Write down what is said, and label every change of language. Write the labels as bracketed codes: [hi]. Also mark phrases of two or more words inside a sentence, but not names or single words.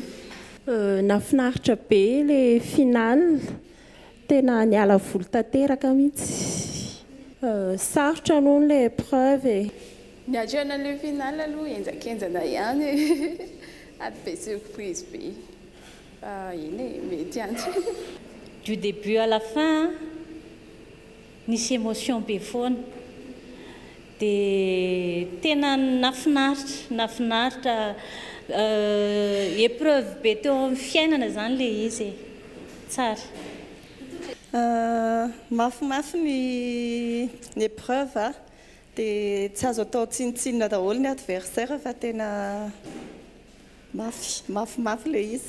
[mg] Nafinaritra be le finale, tena niala voly tanteraka mihitsy. Sarotra aloha le épreuve. Niatrehana le finale aloha enjakenjana ihany ady be surprise be. Iny mety antsy. [fr] Du début à la fin, [mg] nisy émotion be foana. Dia tena nafinaritra épreuve be teo amin'ny fiainana zany le izy. Tsara. Mafimafy ny épreuve dia tsy azo atao tsinitsinina daholo ny adversaire fa tena mafimafy le izy.